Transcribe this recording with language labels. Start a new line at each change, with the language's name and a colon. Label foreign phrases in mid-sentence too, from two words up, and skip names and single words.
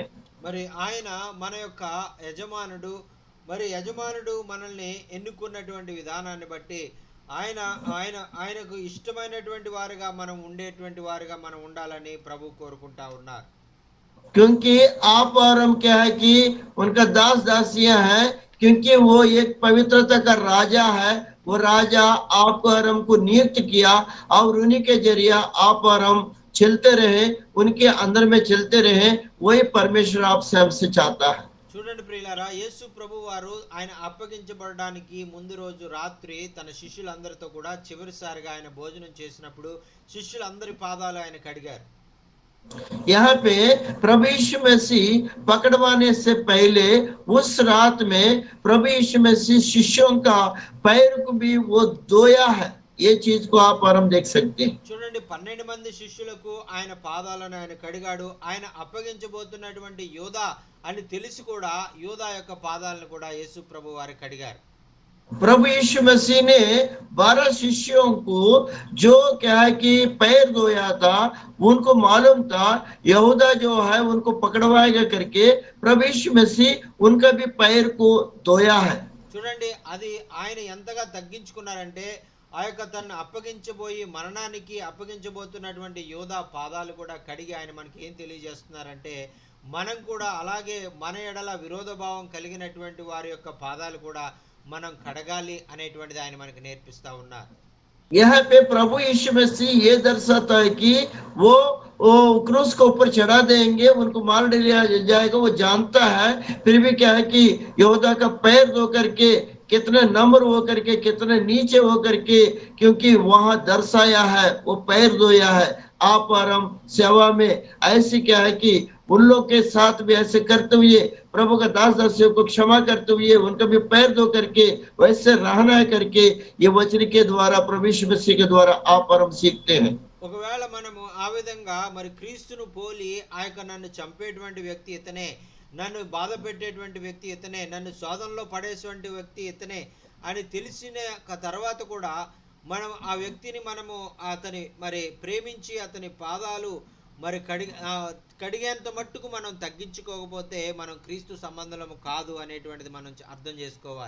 Telugu: మరి ఆయన మన యొక్క యజమానుడు. మరి యజమానుడు మనల్ని ఎన్నుకున్నటువంటి విధానాన్ని బట్టి ఆయన ఆయన ఆయనకు ఇష్టమైనటువంటి వారుగా మనం ఉండేటువంటి వారుగా మనం ఉండాలని ప్రభు కోరుకుంటా ఉన్నారు.
Hindi: क्योंकि आप और हम क्या है कि उनका दास दासियां हैं, क्योंकि वो एक पवित्रता का राजा है। वो राजा आप और हमको नियुक्त किया, और उन्हीं के जरिए आप और हम चलते रहे, उनके अंदर में चलते रहे। वही परमेश्वर आपसे हमसे चाहता है।
Telugu: చూడండి ప్రియులారా, యేసు ప్రభు వారు ఆయన అప్పగించబడడానికి ముందు రోజు రాత్రి తన శిష్యులందరితో కూడా చివరిసారిగా ఆయన భోజనం చేసినప్పుడు శిష్యులందరి పాదాలు ఆయన కడిగారు.
Hindi: यहाँ पे प्रभु यीशु मसीह पकड़वाने से पहले उस रात में प्रभु यीशु मसीह शिष्यों का पैर को भी वो धोया है। ये चीज को आप और हम देख सकते हैं।
Telugu: చూడండి, 12 మంది శిష్యులకు ఆయన పాదాలను ఆయన కడిగాడు. ఆయన అప్పగించబోతున్నటువంటి యోధా అని తెలిసి కూడా యోధా యొక్క పాదాలను కూడా యేసు ప్రభు వారు కడిగారు.
Hindi: प्रभु यीशु मसीह ने 12 शिष्यों को जो क्या है कि पैर धोया था, उनको मालूम था यहूदा जो है उनको पकड़वाएगा करके प्रभु यीशु मसीह उनका भी पैर को धोया है।
Telugu: చూడండి, అది ఆయన ఎంతగా తగ్గించుకున్నారంటే ఆ యొక్క తను అప్పగించబోయి మరణానికి అప్పగించబోతున్నటువంటి యోధా పాదాలు కూడా కడిగి ఆయన మనకి ఏం తెలియజేస్తున్నారంటే మనం కూడా అలాగే మన ఎడల విరోధ భావం కలిగినటువంటి వారి యొక్క పాదాలు కూడా మనం కడగాలి అనేటువంటిది ఆయన మనకి నేర్పిస్తా ఉన్నారు.
Hindi: यहाँ पे प्रभु यीशु मसीह ये दर्शाता है कि वो क्रूस को ऊपर चढ़ा देंगे, उनको मार दिया जाएगा। वो जानता है, फिर भी क्या है कि यहूदा का पैर धो करके कितने नम्र हो करके, कितने नीचे हो करके, क्योंकि वहां दर्शाया है, वो पैर धोया है। आप और हम सेवा में ऐसी क्या है कि उन लोग के साथ भी ऐसे करते हुए प्रभु का दास दासियों को क्षमा करते हुए उनका भी पैर धो करके वैसे रहना है करके ये वचन के द्वारा प्रभु यीशु मसीह के द्वारा आप और हम सीखते हैं।
Telugu: ఒకవేళ మనము ఆ విధంగా మరి క్రీస్తును పోలి ఆ యొక్క నన్ను చంపేటువంటి వ్యక్తి ఇతనే, నన్ను బాధ పెట్టేటువంటి వ్యక్తి ఇతనే, నన్ను శోధనలో పడేటువంటి వ్యక్తి ఇతనే అని తెలిసిన తర్వాత కూడా మనం ఆ వ్యక్తిని మనము అతని మరి ప్రేమించి అతని పాదాలు మరి కడిగేంత మట్టుకు మనం తగ్గించుకోకపోతే మనం క్రీస్తు సంబంధము కాదు అనేటువంటిది మనం అర్థం చేసుకోవాలి.